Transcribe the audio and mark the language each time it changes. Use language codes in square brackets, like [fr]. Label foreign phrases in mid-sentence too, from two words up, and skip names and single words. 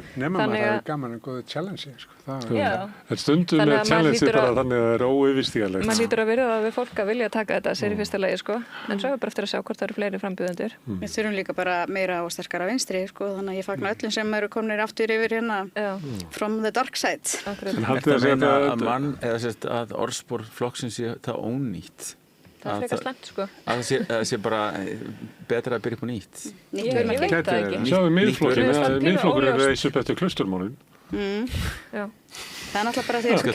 [is] Nema maður það er gaman að góða challenge, sko. Það stundum með challenge bara þannig að það er óyfirstígalegt. Maður hlýtur að virða það við fólk að vilja taka þetta sér í fyrsta lagi, sko. En svo er bara eftir að sjá hvort það eru fleiri frambjóðendur. Við þurfum líka bara meira og sterkara vinstri, sko. Þannig að ég fagna öllum sem eru komnir aftur yfir hérna [en] from the dark side. [is] Þetta meina að orðspor flokksins sé það ónýtt. Það er frekar slæmt, sko. Að það sé bara betra að byrja upp á nýtt. Ég veit það ekki. Sjáum miðflokkur er reis upp eftir klausturmálin. Já. Það er náttúrulega bara þeir kjósendur.